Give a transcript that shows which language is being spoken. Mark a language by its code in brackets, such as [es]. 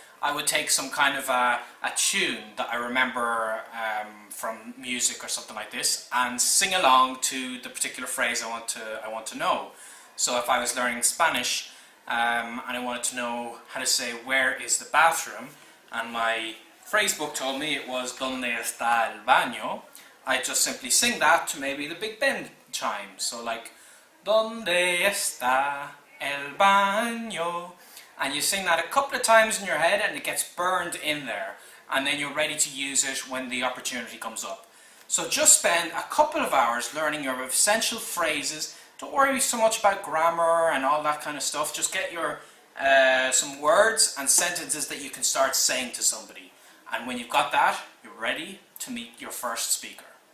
[en] I would take some kind of a tune that I remember from music or something like this and sing along to the particular phrase I want to know. So if I was learning Spanish and I wanted to know how to say where is the bathroom, and my phrase book told me it was ¿Dónde está el baño?, I just simply sing that to maybe the Big Ben chime. [es] So like ¿Dónde está el baño? [en] And you sing that a couple of times in your head and it gets burned in there, and then you're ready to use it when the opportunity comes up. So just spend a couple of hours learning your essential phrases. Don't worry so much about grammar and all that kind of stuff. Just get your some words and sentences that you can start saying to somebody. And when you've got that, you're ready to meet your first speaker.